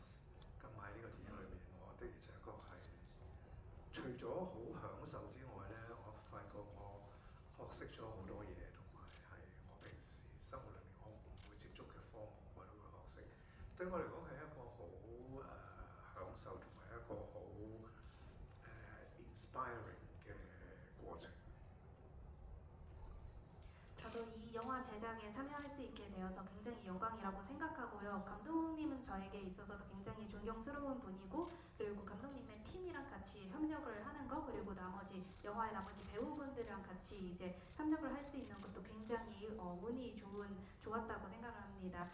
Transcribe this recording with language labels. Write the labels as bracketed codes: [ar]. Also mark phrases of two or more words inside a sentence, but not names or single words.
[yue] 咁喺呢個電影裏面，我的而且確係除咗好享受之外呢，我發覺我學識咗好多嘢，同埋係我平時生活裏面我唔會接觸嘅科目，我都會學識。對我嚟講係一個好享受同埋一個好inspiring 嘅過程。 [ko] 저도 이 영화 제작에 참여할 수 있게 되어서 굉장히 영광이라고 생각하고요. 감독님은 저에게 있어서도 굉장히 존경스러운 분이고 그리고 감독님의 팀이랑 같이 협력을 하는 거 그리고 영화의 나머지 배우분들이랑 같이 이제 협력을 할 수 있는 것도 굉장히 운이 좋았다고 생각을 합니다.